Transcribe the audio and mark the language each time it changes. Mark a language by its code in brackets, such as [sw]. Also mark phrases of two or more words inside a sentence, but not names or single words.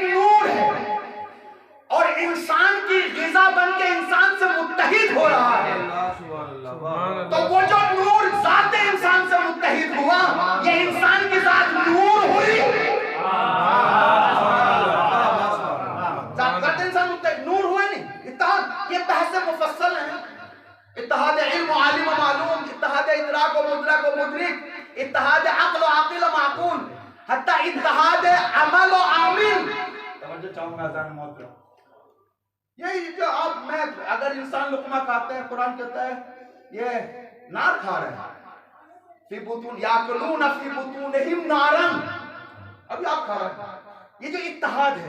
[ur] اگر علم نور ہے اور انسان کی غذا بن کے انسان سے متحد ہو رہا ہے، تو وہ جو نور ذات انسان سے متحد ہوا، یہ انسان کی ذات نور ہوئی، ذات انسان متحد نور ہوئے نہیں، اتحاد، یہ بحث مفصل ہے، اتحاد علم و عالم و معلوم، اتحاد ادراک و مدرک و مدرک، اتحاد عقل و عاقل و معقول، حتی اتحاد عمل و عامل۔ توجہ چاہوں گا ذہن محترم، یہی جو آپ میں اگر انسان لقمہ کھاتے ہیں، قرآن کہتا ہے یہ نار کھا رہے ہیں، [ar] فی بطون یاکلون فی بطونہم نارا، [ur] ابھی آپ کھا رہے ہیں، یہ جو اتحاد ہے۔